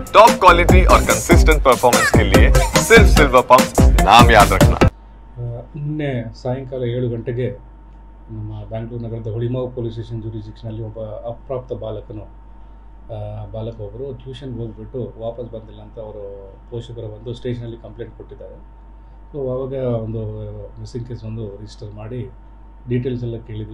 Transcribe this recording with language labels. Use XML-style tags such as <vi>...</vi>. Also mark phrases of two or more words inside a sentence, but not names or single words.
<en>top quality</en> <hi>और</hi> <en>consistent performance</en> <hi>के लिए सिर्फ सिल्वर पंप नाम याद रखना।</hi> <kn>ನಿನ್ನೆ ಸಾಯಂಕಾಲ 7 ಗಂಟೆಗೆ ನಮ್ಮ ಬ್ಯಾಂಗ್ಳೂರು ನಗರದ ಹೊಳಿಮಾವು</kn> <en>police station jurisdiction</en> <kn>ಒಬ್ಬ ಅಪ್ರಾಪ್ತ ಬಾಲಕ ಟ್ಯೂಷನ್ಗೆ ಹೋಗಿಬಿಟ್ಟು ವಾಪಸ್ ಬಂದಿಲ್ಲ ಅಂತ ಅವರು ಪೋಷಕರು ಬಂದು ಸ್ಟೇಷನಲ್ಲಿ ಕಂಪ್ಲೇಂಟ್ ಕೊಟ್ಟಿದ್ದಾರೆ. ಸೊ ಆವಾಗ ಒಂದು</kn> <en>missing case</en> <kn>ಒಂದು ರಿಜಿಸ್ಟರ್ ಮಾಡಿ ಡೀಟೇಲ್ಸ್ ಎಲ್ಲ ಕೇಳಿದ್ದೀವಿ.</kn>